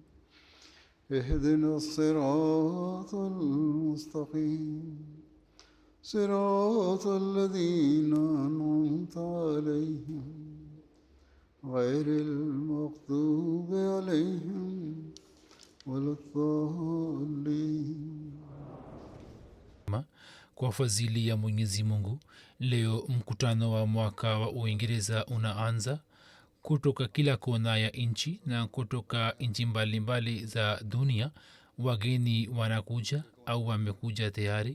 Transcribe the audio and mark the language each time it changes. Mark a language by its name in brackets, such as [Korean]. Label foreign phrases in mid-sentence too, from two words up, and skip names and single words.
[Arabic] اهدنا الصراط المستقيم صراط الذين أنعمت عليهم غير المغضوب عليهم ولا الضالين. [Swahili] Kwa fadhili ya Mwenyezi Mungu, leo mkutano wa mwaka wa Uingereza unaanza. Kutoka kila kona ya nchi na kutoka nchi mbalimbali za dunia wageni wanakuja au wamekuja tayari.